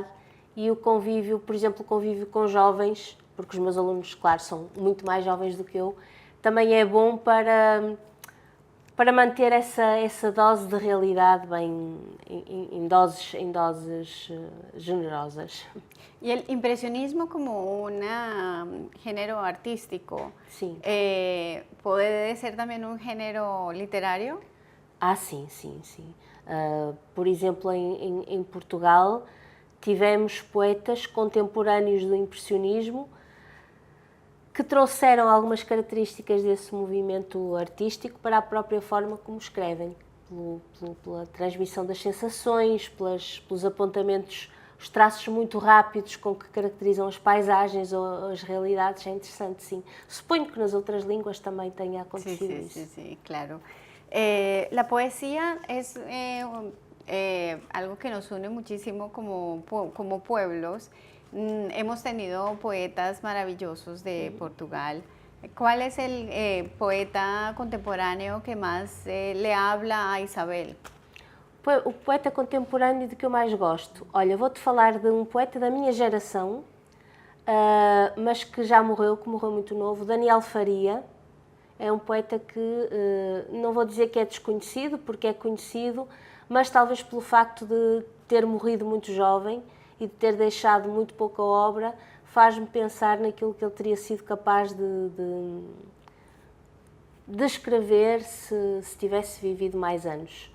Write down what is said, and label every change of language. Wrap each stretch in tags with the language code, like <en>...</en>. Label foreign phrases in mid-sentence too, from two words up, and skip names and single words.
<pt>E o convívio, por exemplo, o convívio com jovens, porque os meus alunos, claro, são muito mais jovens do que eu, também é bom para manter essa dose de realidade bem em doses generosas.</pt> <es>Y el impresionismo como un género artístico,</es> <pt>Sim.</pt> <es>¿puede ser también un género literario?</es> <pt>Sim. Por exemplo, em Portugal, tivemos poetas contemporâneos do impressionismo que trouxeram algumas características desse movimento artístico para a própria forma como escrevem, pela transmissão das sensações, pelos apontamentos, os traços muito rápidos com que caracterizam as paisagens ou as realidades. É interessante, sim. Suponho que nas outras línguas também tenha acontecido isso.</pt> <es>Sí, claro. La poesía es algo que nos une muchísimo como pueblos. Hemos tenido poetas maravillosos de Portugal. ¿Cuál es el poeta contemporáneo que más le habla a Isabel?</es> <pt>O poeta contemporâneo de que eu mais gosto? Olha, vou-te falar de um poeta da minha geração, mas que já morreu, que morreu muito novo, Daniel Faria. É um poeta que, não vou dizer que é desconhecido, porque é conhecido, mas talvez pelo facto de ter morrido muito jovem e de ter deixado muito pouca obra, faz-me pensar naquilo que ele teria sido capaz de escrever se tivesse vivido mais anos.</pt>